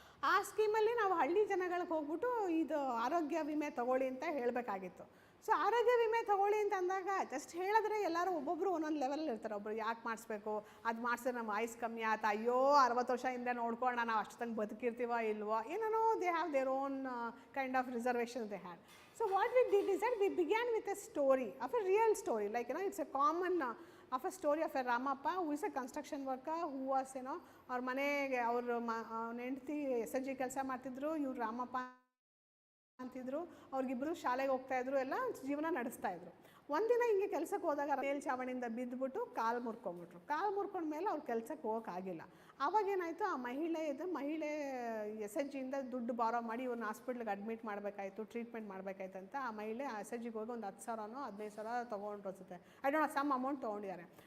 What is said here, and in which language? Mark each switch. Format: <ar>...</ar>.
<kn>ಆ ಸ್ಕೀಮಲ್ಲಿ ನಾವು ಹಳ್ಳಿ ಜನಗಳಿಗೆ ಹೋಗ್ಬಿಟ್ಟು ಇದು ಆರೋಗ್ಯ ವಿಮೆ ತೊಗೊಳ್ಳಿ ಅಂತ ಹೇಳಬೇಕಾಗಿತ್ತು. ಸೊ ಆರೋಗ್ಯ ವಿಮೆ ತೊಗೊಳ್ಳಿ ಅಂತ ಅಂದಾಗ ಜಸ್ಟ್ ಹೇಳಿದ್ರೆ ಎಲ್ಲರೂ ಒಬ್ಬೊಬ್ಬರು ಒಂದೊಂದು ಲೆವೆಲಲ್ಲಿ ಇರ್ತಾರೆ. ಒಬ್ಬರು ಯಾಕೆ ಮಾಡಿಸ್ಬೇಕು, ಅದು ಮಾಡಿಸಿದ್ರೆ ನಮ್ಮ ಆಯುಸ್ ಕಮ್ಮಿ ಆಯ್ತು, ಅಯ್ಯೋ 60 ವರ್ಷ ಹಿಂದೆ ನೋಡ್ಕೊಳ್ಳೋಣ ನಾವು ಅಷ್ಟು ತಂಗೆ ಬದುಕಿರ್ತೀವ ಇಲ್ವೋ, ಏನೇನೋ</kn> <en>They have their own kind of reservation they had. So what we did is that we began with a story, of a real story, like it's a common of a story of a Ramappa who is a construction worker who was</en> <kn>ಅವ್ರ ಮನೆಗೆ ಅವ್ರ ಹೆಂಡತಿ SSG ಕೆಲಸ ಮಾಡ್ತಿದ್ರು, ಇವ್ರು ರಾಮಪ್ಪ ಅಂತಿದ್ರು, ಅವ್ರಿಗಿಬ್ಬರು ಶಾಲೆಗೆ ಹೋಗ್ತಾಯಿದ್ರು, ಎಲ್ಲ ಜೀವನ ನಡೆಸ್ತಾಯಿದ್ರು. ಒಂದಿನ ಹಿಂಗೆ ಕೆಲಸಕ್ಕೆ ಹೋದಾಗ ಮೇಲ್ಛಾವಣಿಯಿಂದ ಬಿದ್ದುಬಿಟ್ಟು ಕಾಲು ಮುರ್ಕೊಂಡ್ಮೇಲೆ ಅವ್ರು ಕೆಲಸಕ್ಕೆ ಹೋಗೋಕ್ಕಾಗಿಲ್ಲ. ಆವಾಗೇನಾಯಿತು, ಆ ಮಹಿಳೆ SSGಯಿಂದ ದುಡ್ಡು ಬಾರೋ ಮಾಡಿ ಇವ್ರನ್ನ ಹಾಸ್ಪಿಟ್ಲಿಗೆ ಅಡ್ಮಿಟ್ ಮಾಡಬೇಕಾಯಿತು, ಟ್ರೀಟ್ಮೆಂಟ್ ಮಾಡಬೇಕಾಯ್ತು ಅಂತ ಆ ಮಹಿಳೆ SSGಗೆ ಹೋಗಿ ಒಂದು 10,000ನೋ 15,000 ತೊಗೊಂಡು ಅನಿಸುತ್ತೆ,</kn> <en>I don't know some amount</en> <kn>ತೊಗೊಂಡಿದ್ದಾರೆ.</kn>